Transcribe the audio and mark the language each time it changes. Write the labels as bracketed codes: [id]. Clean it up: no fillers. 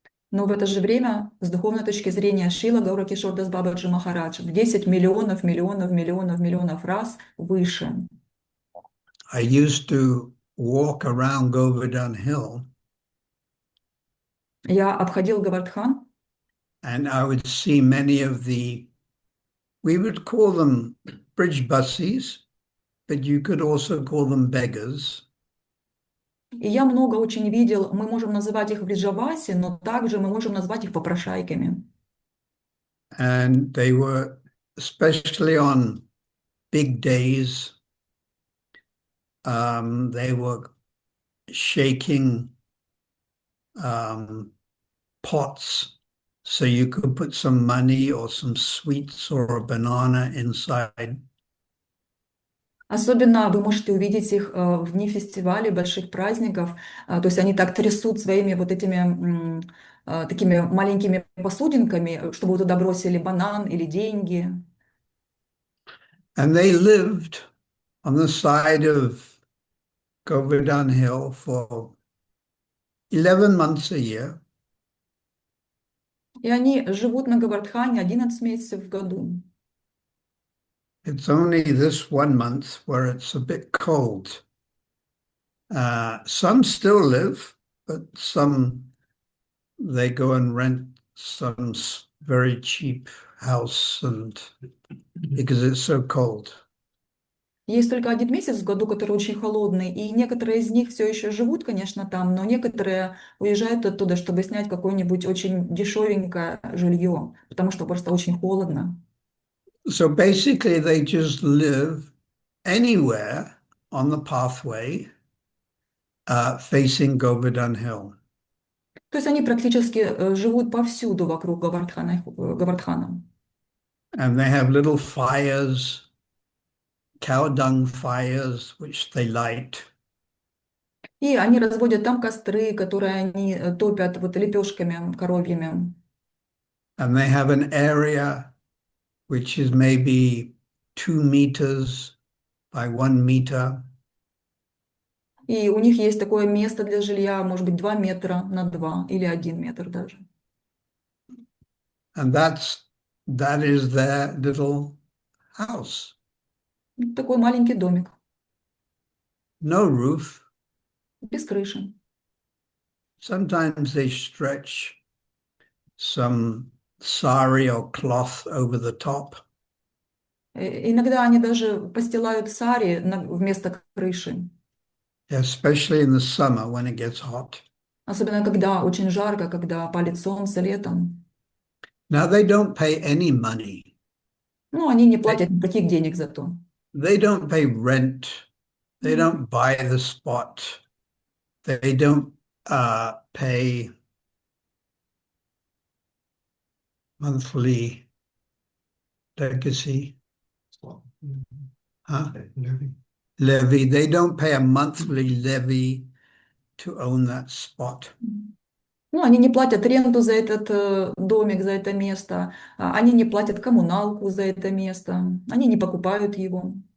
[ru] Но в это же время, с духовной точки зрения, Шрила Гаура Кишор Дас Бабаджи Махарадж в 10 миллионов, миллионов, миллионов, миллионов раз выше. [en] I used to walk around Govardhan Hill [ru] Я обходил Гавардхан, [en] and I would see many of we would call them bridge buses, but you could also call them beggars. [ru] и я много очень видел, мы можем называть их вриджаваси, но также мы можем назвать их попрошайками. [en] And they were, especially on big days, they were shaking pots so you could put some money or some sweets or a banana inside. [ru] Особенно вы можете увидеть их в дни фестивалей, больших праздников. То есть они так трясут своими вот этими такими маленькими посудинками, чтобы вы туда бросили банан или деньги. [en] And they lived on the side of Govardhan Hill for 11 months a year. [ru] И они живут на Гавардхане 11 месяцев в году. [en] It's only this 1 month where it's a bit cold. Some still live, but some they go and rent some very cheap house and because it's so cold. [ru] Есть только один месяц в году, который очень холодный, и некоторые из них все еще живут, конечно, там, но некоторые уезжают оттуда, чтобы снять какое-нибудь очень дешевенькое жилье, потому что просто очень холодно. [en] So basically, they just live anywhere on the pathway facing Govardhan Hill. [ru] То есть они практически живут повсюду вокруг Гавардхана. [en] And they have little fires, cow dung fires, which they light. [ru] И они разводят там костры, которые они топят вот лепешками коровьими. [en] And they have an area which is maybe 2 meters by 1 meter. [ru] И у них есть такое место для жилья, может быть, 2 метра на 2 или 1 метр даже. [en] And that is their little house. [ru] Такой маленький домик, [en] No roof. [ru] без крыши. [en] Sometimes they stretch some sari or cloth over the top. [ru] Иногда они даже постилают сари вместо крыши. [en] Especially in the summer when it gets hot. [ru] Особенно когда очень жарко, когда палит солнце летом. [en] Now they don't pay any money. [ru] Ну, они не платят никаких денег за то. [en] They don't pay rent. They don't buy the spot. They don't pay monthly legacy. Huh? Levy. They don't pay a monthly levy to own that spot. [ru] Ну, они не платят ренту за этот домик, за это место. Они не платят коммуналку за это место. Они не покупают его.